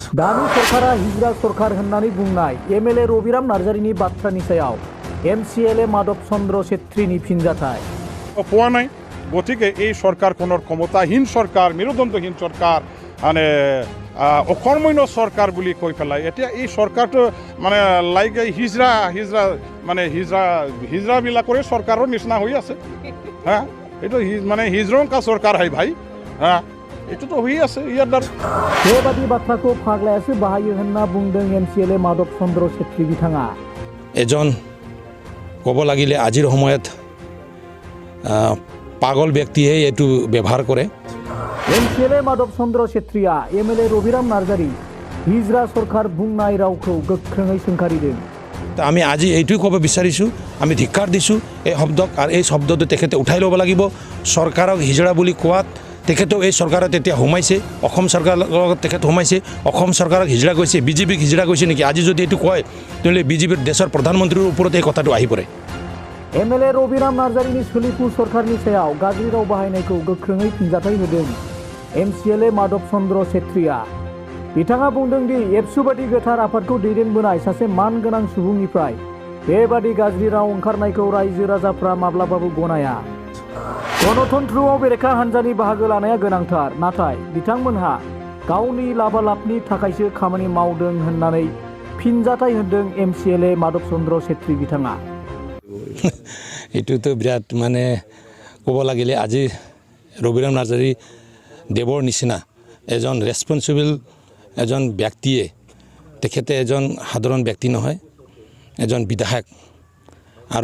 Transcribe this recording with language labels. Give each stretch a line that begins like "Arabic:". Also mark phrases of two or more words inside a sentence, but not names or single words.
Bodo: दानि सरकारा हिजरा सरकार होननानै बुंनाय एमएलए रबिराम नार्जारिनि बाथ्रानि सायाव एमसिएलए माधव चंद्र छेत्रीनि फिनजाथाय
Assamese: পোৱা নাই গতিকে এই চৰকাৰখনৰ ক্ষমতাহীন চৰকাৰ মেৰুদণ্ডহীন চৰকাৰ মানে অকৰ্মণ্য চৰকাৰ বুলি কৈ পেলাই এতিয়া এই চৰকাৰটো মানে লাইক হিজৰাবিলাকৰে চৰকাৰৰ নিচিনা হৈ আছে হা এইটো মানে হিজৰংকা চৰকাৰ হয় ভাই হা এইটোতো হৈ আছে ইয়াৰ দ্বাৰা
Bodo: बेबादि बाथ्राखौ फाग्लायासो बाहायो होनना बुंदों एमसिएलए माधव चंद्र छेत्री बिथाङा
Assamese: एजन ক'ব লাগিলে আজিৰ সময়ত পাগল ব্যক্তিয়ে এইটো ব্যৱহাৰ কৰে
Bodo: एमसिएलए माधव चंद्र छेत्रीया एमएलए रबिराम नार्जारी हिजरा सरकार बुंनाय रावखौ गोख्रोङै सोंखारिदों
Assamese: আমি আজি এইটোই ক'ব বিচাৰিছোঁ আমি ধিক্কাৰ দিছোঁ এই শব্দক আৰু এই শব্দটো তেখেতে উঠাই ল'ব লাগিব চৰকাৰক হিজৰা বুলি কোৱাত তেখেতেও এই চৰকাৰত এতিয়া সোমাইছে অসম চৰকাৰৰ লগত তেখেত সোমাইছে অসম চৰকাৰক হিজৰা কৈছে বিজেপিক হিজৰা কৈছে নেকি আজি যদি এইটো কয় তেতিয়াহ'লে বিজেপিৰ দেশৰ প্ৰধানমন্ত্ৰীৰ ওপৰত এই কথাটো আহি পৰে
Bodo: एमएलए रबिराम नार्जारिनि सोलिफु सरकारनि सायाव गाज्रि राव बाहायनायखौ गोख्रोङै फिनजाथाय होदों एमसिएलए माधव चंद्र छेत्रीया बिथाङा बुंदों दि एबसु बादि गोथार आफादखौ दैदेनबोनाय सासे मानगोनां सुबुंनिफ्राय बेबादि गाज्रि राव ओंखारनायखौ रायजो राजाफ्रा माब्लाबाबो गनाया गणतन्त्रआव बेरेखा हान्जानि बाहागो लानाया गोनांथार नाथाय बिथांमोनहा गावनि लाबालाबनि थाखायसो खामानि मावदों होननानै फिनजाथाय होदों एमसिएलए माधव चंद्र छेत्री बिथाङा
Assamese: এইটোতো বিৰাট মানে ক'ব লাগিলে আজি ৰবিৰাম নাৰ্জাৰী দেৱৰ নিচিনা এজন ৰেছপনচিবল এজন ব্যক্তিয়ে তেখেতে এজন সাধাৰণ ব্যক্তি নহয় এজন বিধায়ক আৰু